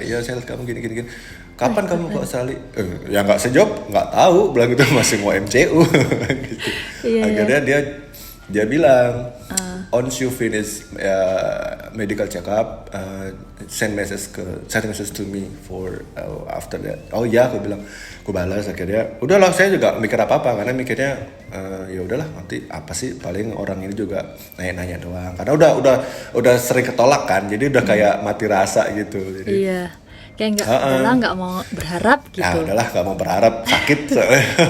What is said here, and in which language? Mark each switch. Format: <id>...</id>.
<id>Iya, saya lihat kamu gini. Kapan kamu ke Australia? Ya nggak sejawab, nggak tahu, bilang gitu, masih mau MCU gitu. Iya, Akhirnya dia bilang</id> <en>once you finish medical check up, send message to me for after that.</en> <id>Oh iya, aku bilang, aku balas. Akhirnya udahlah, saya juga mikir apa karena mikirnya ya udahlah, nanti apa sih, paling orang ini juga nanya doang, karena udah sering ketolak kan, jadi udah kayak mati rasa gitu. Jadi Iya. Kayak nggak mau berharap gitu. ya udahlah, nggak mau berharap, sakit soalnya.</id>